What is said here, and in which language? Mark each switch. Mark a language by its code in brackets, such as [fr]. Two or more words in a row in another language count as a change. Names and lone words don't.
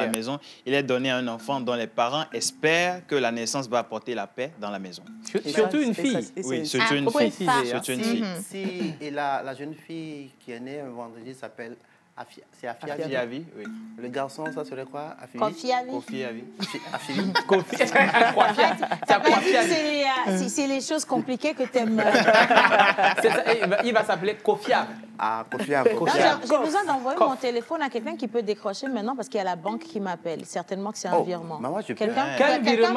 [fr] la maison. Il est donné à un enfant dont les parents espèrent que la naissance va apporter la paix dans la maison. Surtout une fille. Oui, surtout une faut fille. préciser, hein. Surtout une fille. Si, et la jeune fille qui est née un vendredi s'appelle c'est Afiavi. Afiavi, oui. Le garçon, ça serait quoi? Afiavi. Confiavi. Kofi Avi. Afiavi. Kofi. Ça veut dire que c'est les choses compliquées que tu aimes. Il va s'appeler Kofiab. Ah, Kofiavi. J'ai besoin d'envoyer mon téléphone à quelqu'un qui peut décrocher maintenant parce qu'il y a la banque qui m'appelle. Certainement que c'est un Oh, virement. maman, je peux. Quelqu'un Quel virement?